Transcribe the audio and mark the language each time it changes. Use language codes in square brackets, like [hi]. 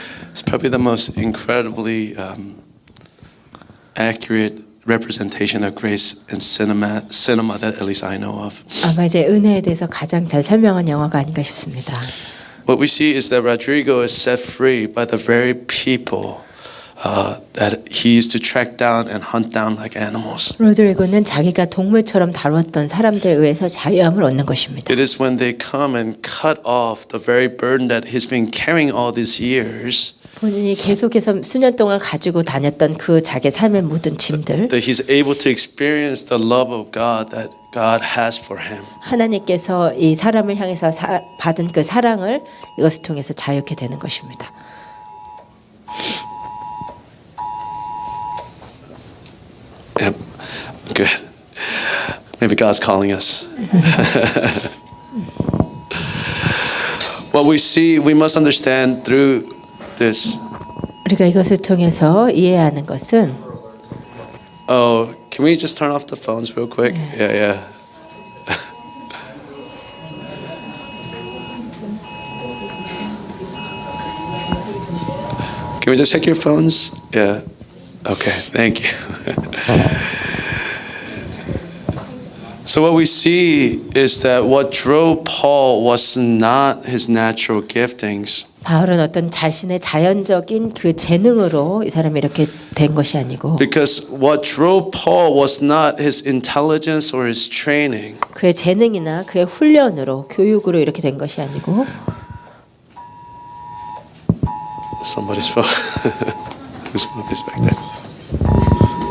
[en] It's probably the most incredibly accurate representation of grace in cinema that at least I know of. [ko] 아마 이제 은혜에 대해서 가장 잘 설명한 영화가 아닌가 싶습니다. [en] What we see is that Rodrigo is set free by the very people that he used to track down and hunt down like animals. [ko] 로드리고는 자기가 동물처럼 다뤘던 사람들에 의해서 자유함을 얻는 것입니다. [en] It is when they come and cut off the very burden that he's been carrying all these years [ko] 본인이 계속해서 수년 동안 가지고 다녔던 그 자기 삶의 모든 짐들 [en] that he's able to experience the love of God that God has for him. [ko] 하나님께서 이 사람을 향해서 받은 그 사랑을 이것을 통해서 자유케 되는 것입니다. [en] Yep. Good. Maybe God's calling us. What we see, we must understand through this. [ko] 우리가 이것을 통해서 이해하는 것은 [en] Oh, can we just turn off the phones real quick? Yeah, yeah. Can we just check your phones? Yeah. Okay, thank you. So what we see is that what drove Paul was not his natural giftings. [ko] 바울은 어떤 자신의 자연적인 그 재능으로 이 사람이 이렇게 된 것이 아니고 [en] Because what drove Paul was not his intelligence or his training. [ko] 그의 재능이나 그의 훈련으로 교육으로 이렇게 된 것이 아니고 [en] Somebody's phone. Whose phone is back there?